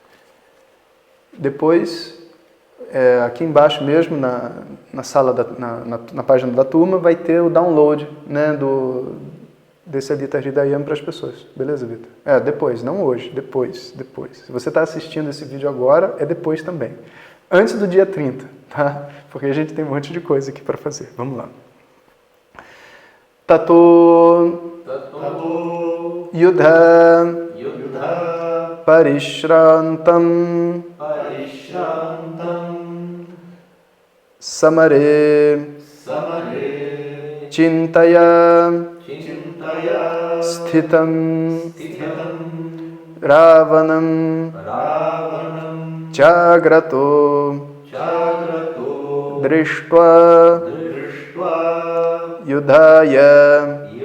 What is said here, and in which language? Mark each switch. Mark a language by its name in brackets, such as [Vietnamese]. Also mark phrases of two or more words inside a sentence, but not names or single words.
[Portuguese] Depois, aqui embaixo mesmo, na sala, na página da turma, vai ter o download, né, desse Aditya Hridayam para as pessoas. Beleza, Vitor? Depois, não hoje, depois. Se você está assistindo esse vídeo agora, é depois também. Antes do dia 30, tá? Porque a gente tem um monte de coisa aqui para fazer. Vamos lá. [Sanskrit] Tato Yudha Parishrantam Samare Chintaya Sthitam Ravanam Jagrato Drishtva Yudhaya